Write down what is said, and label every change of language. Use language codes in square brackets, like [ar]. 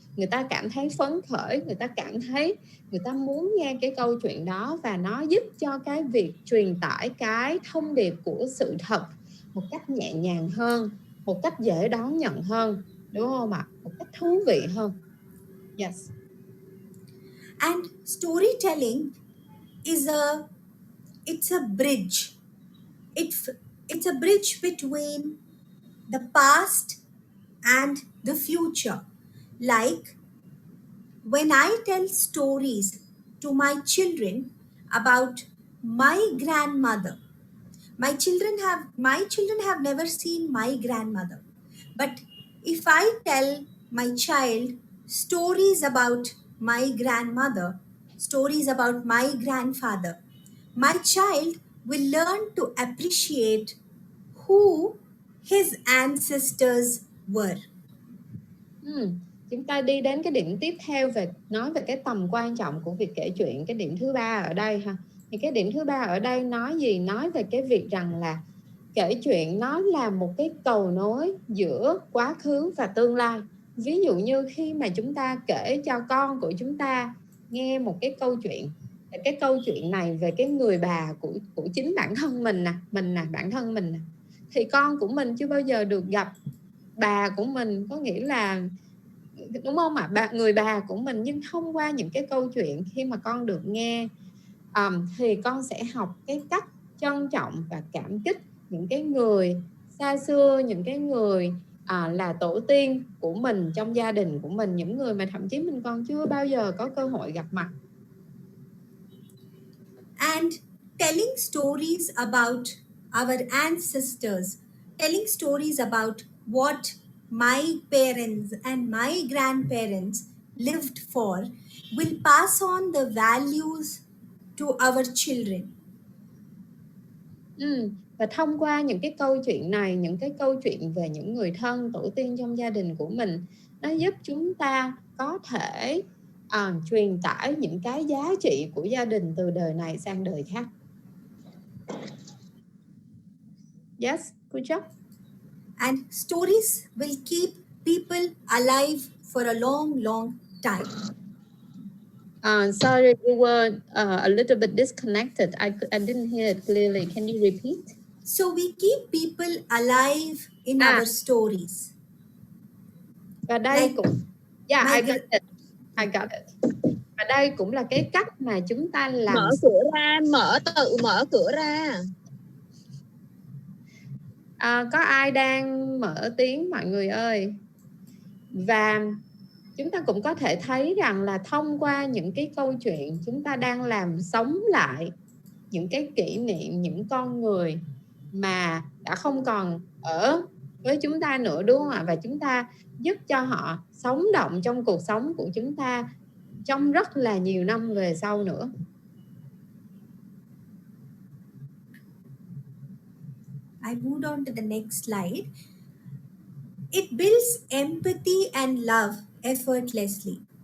[vi] Người ta cảm thấy phấn khởi, người ta cảm thấy người ta muốn nghe cái câu chuyện đó, và nó giúp cho cái việc truyền tải cái thông điệp của sự thật một cách nhẹ nhàng hơn, một cách dễ đón nhận hơn, đúng không ạ? Một cách thú vị hơn. Yes. [en] And storytelling it's a bridge. It's a bridge between the past and the future. Like when I tell stories to my children about my grandmother, my children have never seen my grandmother. But if I tell my child stories about my grandmother, stories about my grandfather, my child will learn to appreciate who his ancestors were. [vi] Chúng ta đi đến cái điểm tiếp theo về nói về cái tầm quan trọng của việc kể chuyện, cái điểm thứ ba ở đây ha. Thì cái điểm thứ ba ở đây nói gì? Nói về cái việc rằng là kể chuyện nó là một cái cầu nối giữa quá khứ và tương lai. Ví dụ như khi mà chúng ta kể cho con của chúng ta nghe một cái câu chuyện, cái câu chuyện này về cái người bà của chính bản thân mình nè, bản thân mình nè, thì con của mình chưa bao giờ được gặp bà của mình, có nghĩa là đúng không ạ? Người bà của mình, nhưng thông qua những cái câu chuyện khi mà con được nghe thì con sẽ học cái cách trân trọng và cảm kích những cái người xa xưa, những cái người là tổ tiên của mình trong gia đình của mình, những người mà thậm chí mình còn chưa bao giờ có cơ hội gặp mặt. [en] And telling stories about our ancestors, telling stories about what my parents and my grandparents lived for, will pass on the values to our children. [vi] Và thông qua những cái câu chuyện này, những cái câu chuyện về những người thân tổ tiên trong gia đình của mình, nó giúp chúng ta có thể truyền tải những cái giá trị của gia đình từ đời này sang đời khác. [en] Yes, good job. And stories will keep people alive for a long, long time. Sorry, you were a little bit disconnected. I didn't hear it clearly. Can you repeat? So we keep people alive in our stories. [vi] Và đây [en] Like [vi] cũng [en] my I got it. [vi] Và đây cũng là cái cách mà chúng ta làm. Mở cửa ra, tự mở cửa ra. Có ai đang mở tiếng mọi người ơi? Và chúng ta cũng có thể thấy rằng là thông qua những cái câu chuyện, chúng ta đang làm sống lại những cái kỷ niệm, những con người mà đã không còn ở với chúng ta nữa, đúng không ạ? Và chúng ta giúp cho họ sống động trong cuộc sống của chúng ta trong rất là nhiều năm về sau nữa. [en] I moved on to the next slide. It builds empathy and love effortlessly.